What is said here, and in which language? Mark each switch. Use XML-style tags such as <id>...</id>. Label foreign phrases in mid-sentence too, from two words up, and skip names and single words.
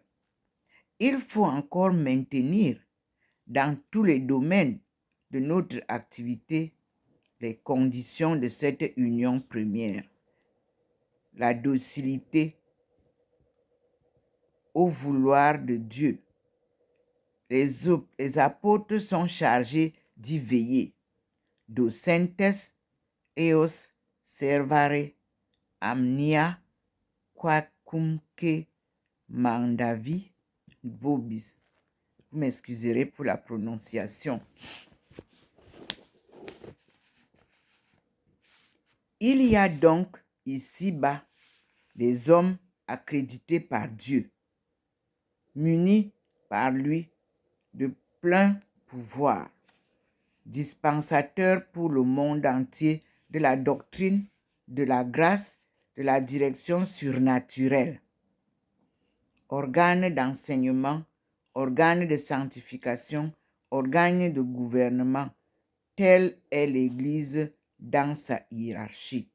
<fr>Il faut encore maintenir dans tous les domaines de notre activité les conditions de cette union première. La docilité au vouloir de Dieu. Les apôtres sont chargés d'y veiller.</fr> <la>Docentes eos servare amnia quacumque mandavi vobis.</la> <fr>Vous m'excuserez pour la prononciation. Il y a donc ici-bas des hommes accrédités par Dieu, munis par lui de plein pouvoir, dispensateurs pour le monde entier de la doctrine, de la grâce, de la direction surnaturelle, organes d'enseignement, organes de sanctification, organes de gouvernement, telle est l'Église dans sa hiérarchie.</fr>